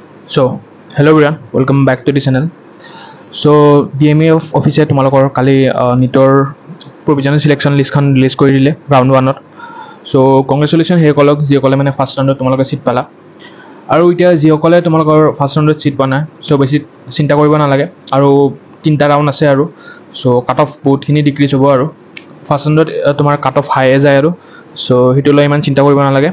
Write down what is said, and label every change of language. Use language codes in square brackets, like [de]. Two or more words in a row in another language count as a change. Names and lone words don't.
[en] So, hello everyone, welcome back to the channel. [as] So, DMA officer তোমালোকৰ কালি নিটৰ [en] provisional selection list [as] খন ৰিলিজ কৰি দিলে round 1ত. [en] So, congratulations [as] হেসকলক যিসকলে মানে [en] first round [as] তোমালোকে সিট পালা। আৰু এতিয়া যিসকলে তোমালোকৰ [en] first round seat [as] পোৱা নাই, সো বেছি চিন্তা কৰিব নালাগে আৰু তিনিটা ৰাউণ্ড আছে আৰু [en] so cut off [as] বহুতখিনি ডিক্ৰিজ হ'ব আৰু [en] first round [as] তোমাৰ [en] cut off high [as] যায় আৰু সো সেইটো লৈ ইমান চিন্তা কৰিব নালাগে।